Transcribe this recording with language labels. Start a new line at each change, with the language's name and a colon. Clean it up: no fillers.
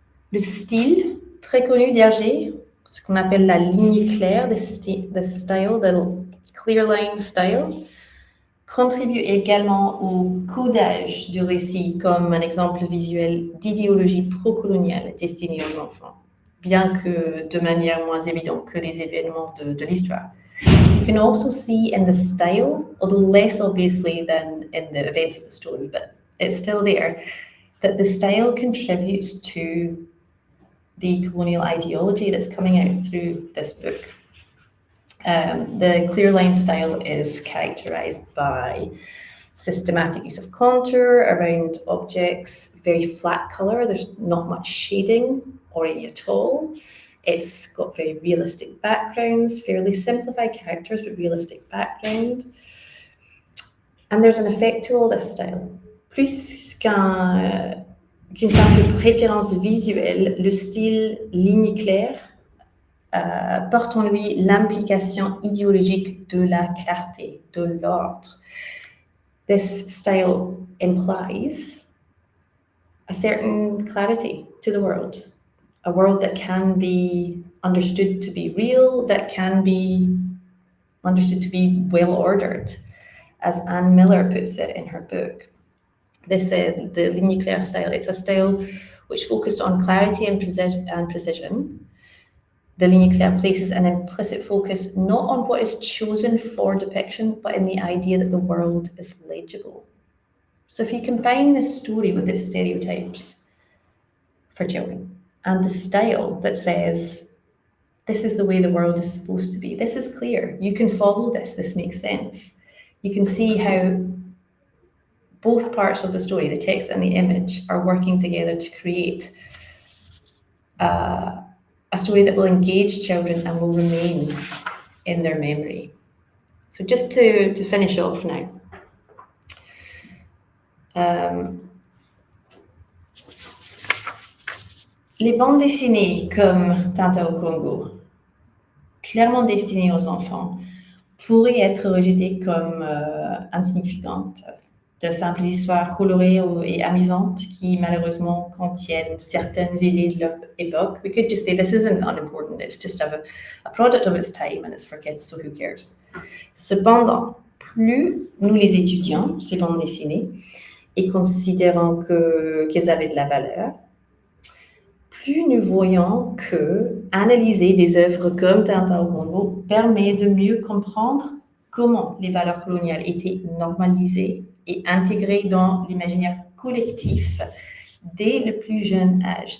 French: Le style très connu d'Hergé, ce qu'on appelle la ligne claire,
English: the style, the clear line style,
French: contribue également au codage du récit comme un exemple visuel d'idéologie pro-coloniale destinée aux enfants, bien que de manière moins évidente que les événements de l'histoire.
English: You can also see in the style, although less obviously than in the events of the story, but it's still there, that the style contributes to the colonial ideology that's coming out through this book. The clear line style is characterized by systematic use of contour around objects, very flat color. There's not much shading or any at all. It's got very realistic backgrounds, fairly simplified characters, but realistic background. And there's an effect to all this style.
French: Plus qu'une simple préférence visuelle, le style ligne claire porte en lui l'implication idéologique de la clarté, de l'ordre.
English: This style implies a certain clarity to the world, a world that can be understood to be real, that can be understood to be well ordered, as Anne Miller puts it in her book. This the ligne claire style. It's a style which focused on clarity and precision. The ligne claire places an implicit focus not on what is chosen for depiction, but in the idea that the world is legible. So if you combine this story with its stereotypes for children and the style that says, this is the way the world is supposed to be, this is clear, you can follow this makes sense. You can see how both parts of the story, the text and the image, are working together to create a story that will engage children and will remain in their memory. So just to finish off now,
French: les bandes dessinées comme Tintin au Congo, clairement destinées aux enfants, pourraient être rejetées comme insignifiantes, de simples histoires colorées et amusantes qui malheureusement contiennent certaines idées de leur époque.
English: We could just say this isn't unimportant, it's just a product of its time and it's for kids, so who cares?
French: Cependant, plus nous les étudions, ces bandes dessinées, et considérant qu'elles avaient de la valeur, plus nous voyons que analyser des œuvres comme Tintin au Congo permet de mieux comprendre comment les valeurs coloniales étaient normalisées et intégrées dans l'imaginaire collectif dès le plus jeune âge.